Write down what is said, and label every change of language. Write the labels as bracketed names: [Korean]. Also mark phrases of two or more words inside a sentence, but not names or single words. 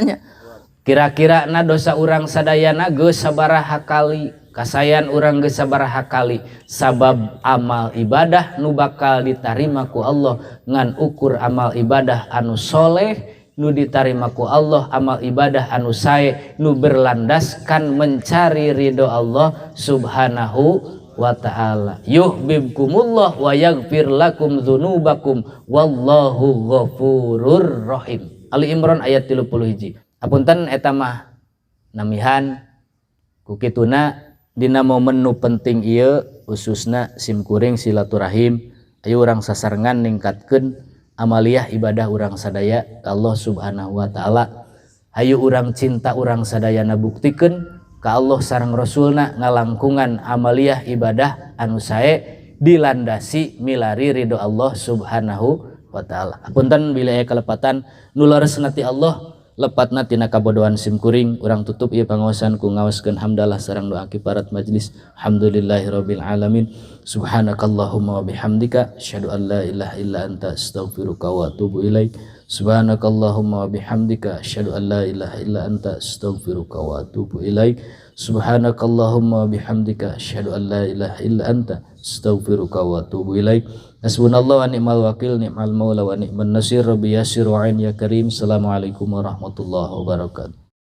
[Sundanese] Kira-kira na dosa urang sadayana geus sabaraha kali kasayan urang geus sabaraha kali sabab amal ibadah nu bakal ditarima ku Allah ngan ukur amal ibadah anu soleh nu ditarima ku Allah amal ibadah anu sae nu [Indonesian] berlandaskan mencari [Sundanese] ridho Allah [Arabic] سبحانه وتعالى. يحببكم الله ويغفر لكم ذنوبكم والله غفور رحيم. [Sundanese] Ali Imran ayat 31. Apunten eta mah namihan ku kituna dina momen nu penting ieu khususna simkuring silaturahim ayo urang sasarengan ningkatkeun amaliyah ibadah urang sadaya ka Allah [Arabic] سبحانه وتعالى. [Sundanese] Hayu urang cinta urang sadayana buktikeun ka Allah sareng Rasulna ngalangkungan amaliyah ibadah anu sae dilandasi milari ridho Allah [Arabic] سبحانه وتعالى. [Sundanese] Apunten bila aya kalepatan nu leresna ti Allah lepatna tina kabodohan simkuring urang tutup ieu pangaosan ku ngaoskeun hamdalah sareng doa kifarat majlis. [Arabic] الحمد لله رب العالمين سبحانك اللهم وبحمدك أشهد أن لا إله إلا أنت أستغفرك وأتوب إليك. سبحانك اللهم وبحمدك أشهد أن لا إله إلا أنت أستغفرك وأتوب إليك. سبحانك اللهم وبحمدك أشهد أن لا إله إلا أنت أستغفرك وأتوب إليك. حسبنا الله ونعم الوكيل نعم المولى ونعم النصير. رب يسر وأعن يا كريم. السلام عليكم ورحمة الله وبركاته.